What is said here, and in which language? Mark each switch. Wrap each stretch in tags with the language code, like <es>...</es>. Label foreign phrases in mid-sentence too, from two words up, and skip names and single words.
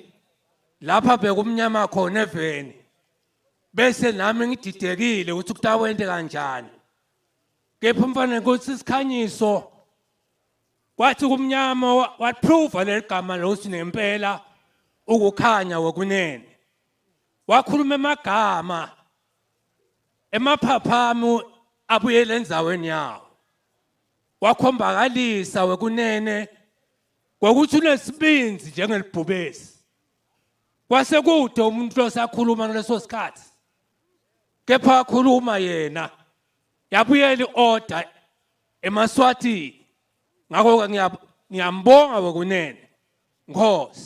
<ss>lapha bekumnyama khona eveni bese nami ngididekile ukuthi kutawende kanjani kepha umntwana nenkosi isikhanyiso kwathi kumnyama waprove leligama losi nempela ukukhanya wokunene wakhuluma emagama emaphaphamu abuyele endzaweni yawo wakhombakalisa wekunene ngokuthi unesibinzi njengelibhubesi kwase kude umuntu losakhuluma ngaleso sikhathi kepha wakhuluma yena yabuyela iorder eMaswatini ngakho ngiyambonga wekunene Nkosi</ss>